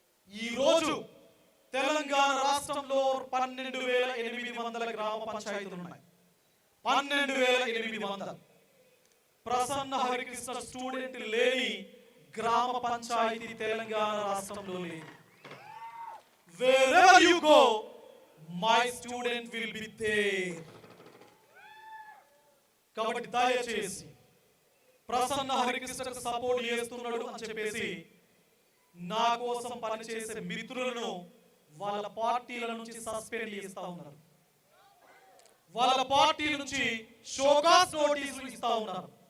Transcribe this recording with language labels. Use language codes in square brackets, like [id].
[te] ఈ రోజు తెలంగాణ రాష్ట్రంలో 12,800 గ్రామ పంచాయతీలు ఉన్నాయి. 12,800. ప్రసన్న హరికృష్ణ స్టూడెంట్ లేని గ్రామ పంచాయతీ తెలంగాణ రాష్ట్రంలో లేదు. [en] Wherever you go, my student will be there. [te] కాబట్టి దయచేసి ప్రసన్న హరికృష్ణకు సపోర్ట్ చేస్తున్నాడు అని చెప్పేసి నా కోసం పనిచేసే మిత్రులను వాళ్ళ పార్టీల నుంచి సస్పెండ్ చేస్తా ఉన్నారు, వాళ్ళ పార్టీ నుంచి షోకాస్ నోటీసులు ఇస్తా ఉన్నారు.